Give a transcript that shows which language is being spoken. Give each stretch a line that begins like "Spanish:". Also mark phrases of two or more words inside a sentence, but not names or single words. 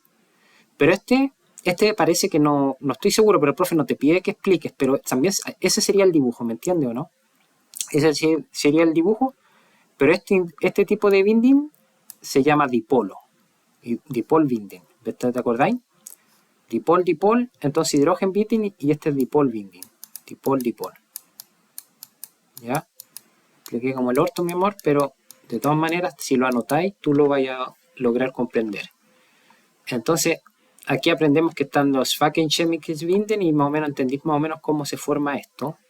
Spanish: Pero este parece que no estoy seguro, pero el profe no te pide que expliques, pero también ese sería el dibujo, ¿me entiendes o no? Ese sería el dibujo, pero este tipo de binding se llama dipolo,
Danish: dipol binding,
Spanish: ¿te acordáis? Dipol, dipol, entonces
Danish: hidrogen binding
Spanish: y este es
Danish: dipol binding,
Spanish: dipol, dipol. ¿Ya? Expliqué como el orto, mi amor, pero de todas maneras, si lo anotáis, tú lo vais a lograr comprender. Entonces, aquí aprendemos que están los
Danish: Svake-Chemikes-Binden
Spanish: y más o menos entendís más o menos cómo se forma esto.